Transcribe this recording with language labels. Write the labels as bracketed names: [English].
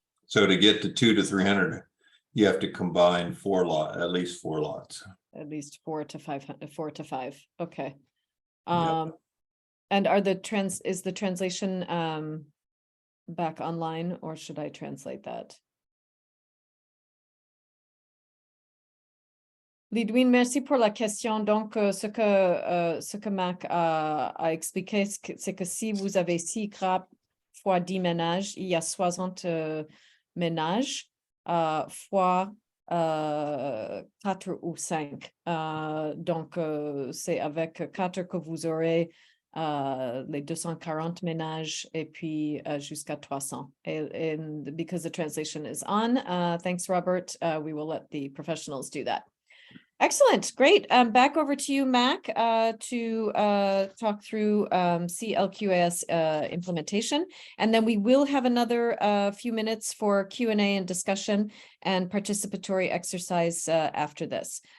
[English] So to get to 2 to 300, you have to combine at least 4 lots. At least 4 to 500, 4 to 5. Okay. Yep. And is the translation back online, or should I translate that? [French] Lidwine, merci pour la question. Donc, ce que Mac a expliqué, c'est que si vous avez 6 grappes fois 10 ménages, il y a 60 ménages fois 4 ou 5. Donc, c'est avec 4 que vous aurez les 240 ménages et puis jusqu'à 300. [English] And because the translation is on, thanks, Robert. We will let the professionals do that. Excellent. Great. Back over to you, Mac, to talk through CLQAS implementation. And then we will have another few minutes for Q&A and discussion and participatory exercise after this.